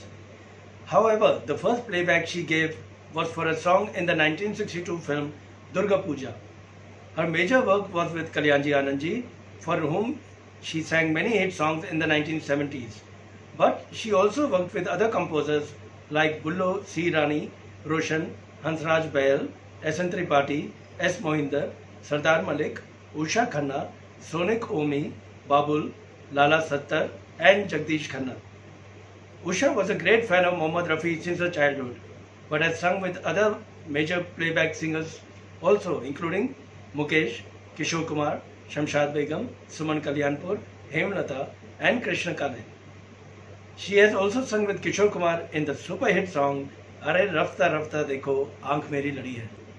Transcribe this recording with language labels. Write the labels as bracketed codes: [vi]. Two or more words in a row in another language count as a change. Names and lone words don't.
[en] However, the first playback she gave was for a song in the 1962 film Durga Puja. Her major work was with Kalyanji Anandji, for whom she sang many hit songs in the 1970s. But she also worked with other composers like Bullo C. Rani, Roshan, Hansraj Bahl, S.N. Tripathi, S. Mohinder, Sardar Malik, Usha Khanna, Sonik Omi, Babul, Lala Sattar, and Jagdish Khanna. Usha was a great fan of Mohammad Rafi since her childhood, but has sung with other major playback singers also, including Mukesh, Kishore Kumar, Shamshad Begum, Suman Kalyanpur, Hemlata, and Krishna Kale. She has also sung with Kishore Kumar in the super hit song Are Rafta Rafta Dekho Aankh Meri Ladi Hai.